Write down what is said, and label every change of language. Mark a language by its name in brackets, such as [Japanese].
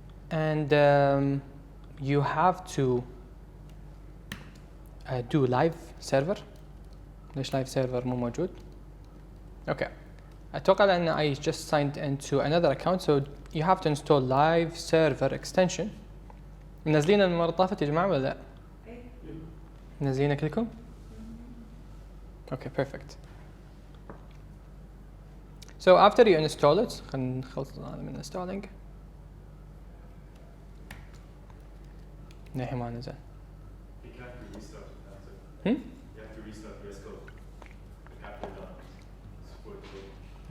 [English] And you have to do live server. [Arabic] ليش [English] live server [Arabic] مو موجود؟ [English] Okay. [Arabic] أتوقع لأن [English] I just signed into another account, so you have to install live server extension. [Arabic] منزلين المرة اللي طافت يا جماعة ولا لا؟ منزلينه كلكم؟ [English] Okay, perfect. So after you install it, [Arabic] خلينا نخلص من [English] installing. [Arabic] للحين ما نزل. [English] You have to restart it. You have to restart VS Code. After done. Support code.